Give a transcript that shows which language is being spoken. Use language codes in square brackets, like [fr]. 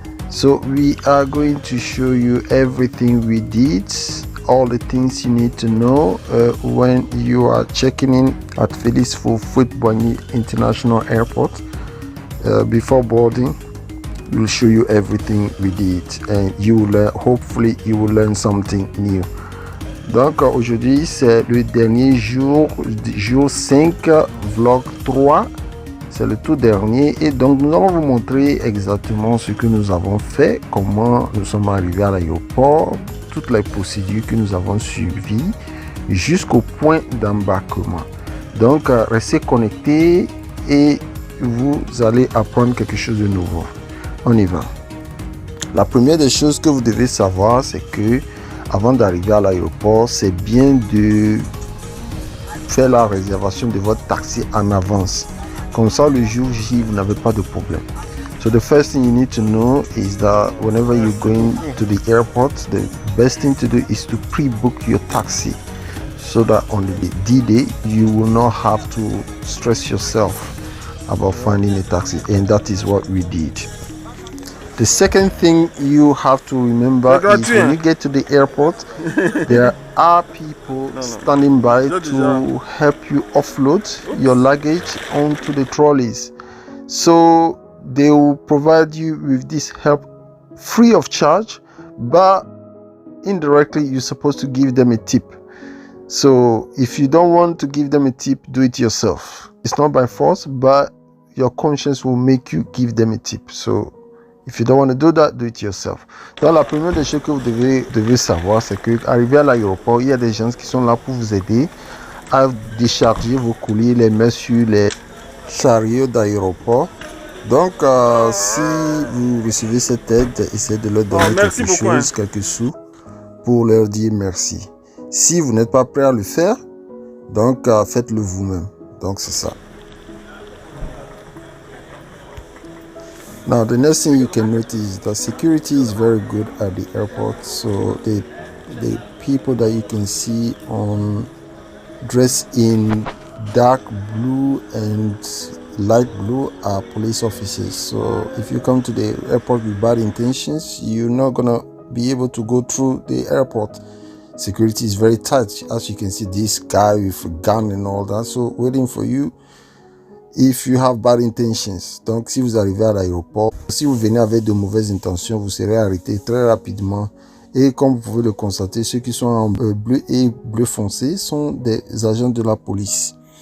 [en] So we are going to show you everything we did, all the things you need to know when you are checking in at Felix Houphouet Boigny International Airport. Before boarding, we'll show you everything we did, and you will hopefully you will learn something new. [fr] Donc aujourd'hui c'est le dernier jour, jour 5, vlog 3, c'est le tout dernier, et donc nous allons vous montrer exactement ce que nous avons fait, comment nous sommes arrivés à l'aéroport, toutes les procédures que nous avons suivies jusqu'au point d'embarquement. Donc restez connectés et vous allez apprendre quelque chose de nouveau. On y va. La première des choses que vous devez savoir, c'est que avant d'arriver à l'aéroport, c'est bien de faire la réservation de votre taxi en avance. Comme ça, le jour J, vous n'avez pas de problème. [en] So the first thing you need to know is that whenever you're going to the airport, the best thing to do is to pre-book your taxi, so that on the D-Day, you will not have to stress yourself about finding a taxi, and that is what we did. The second thing you have to remember is when you get to the airport, there are people standing by to help you offload your luggage onto the trolleys. So they will provide you with this help free of charge, but indirectly you're supposed to give them a tip. So if you don't want to give them a tip, do it yourself. It's not by force, but your conscience will make you give them a tip. So if you don't want to do that, do it yourself. [fr] Donc la première des choses que vous devez savoir, c'est que arrivé à l'aéroport, il y a des gens qui sont là pour vous aider à décharger vos colis, les mettre sur les chariots d'aéroport. Donc si vous recevez cette aide, essayez de leur donner quelque chose, quelques sous, pour leur dire merci. Si vous n'êtes pas prêt à le faire, donc faites-le vous-même. Donc c'est ça. [en] Now the next thing you can notice is that security is very good at the airport. So the people that you can see on dressed in dark blue and light blue are police officers. So if you come to the airport with bad intentions, you're not gonna be able to go through the airport. Security is very tight. As you can see, this guy with a gun and all that, so waiting for you if you have bad intentions. [fr] Donc si vous arrivez à l'aéroport, si vous venez avec de mauvaises intentions, vous serez arrêté très rapidement. Et comme vous pouvez le constater, ceux qui sont en bleu et bleu foncé sont des agents de la police.